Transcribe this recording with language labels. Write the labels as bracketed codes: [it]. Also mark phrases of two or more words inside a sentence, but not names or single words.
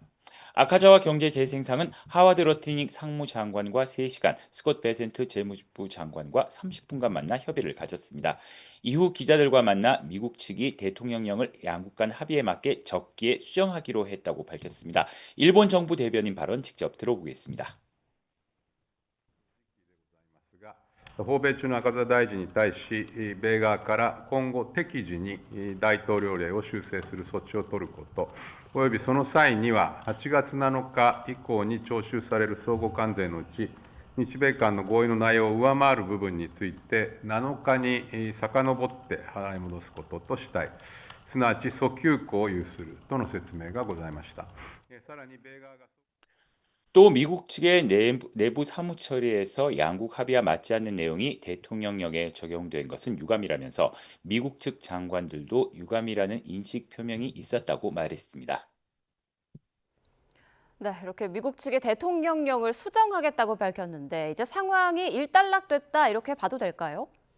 [ko] 아카자와 경제재생상은 하와드 러티닉 상무장관과 3시간, 스콧 베센트 재무부 장관과 30분간 만나 협의를 가졌습니다. 이후 기자들과 만나 미국 측이 대통령령을 양국 간 합의에 맞게 적기에 수정하기로 했다고 밝혔습니다. 일본 정부 대변인 발언 직접 들어보겠습니다. [ja] 訪米中の赤田大臣に対し、米側から今後適時に大統領令を修正する措置を取ること、およびその際には8月7日以降に徴収される相互関税のうち、日米間の合意の内容を上回る部分について、7日に遡って払い戻すこととしたい、すなわち訴求庫を有するとの説明がございました。さらに米側が [ko] 또 미국 측의 내부 사무 처리에서 양국 합의와 맞지 않는 내용이 대통령령에 적용된 것은 유감이라면서 미국 측 장관들도 유감이라는 인식 표명이 있었다고 말했습니다. 네, 이렇게 미국 측이 대통령령을 수정하겠다고 밝혔는데 이제 상황이 일단락됐다 이렇게 봐도 될까요?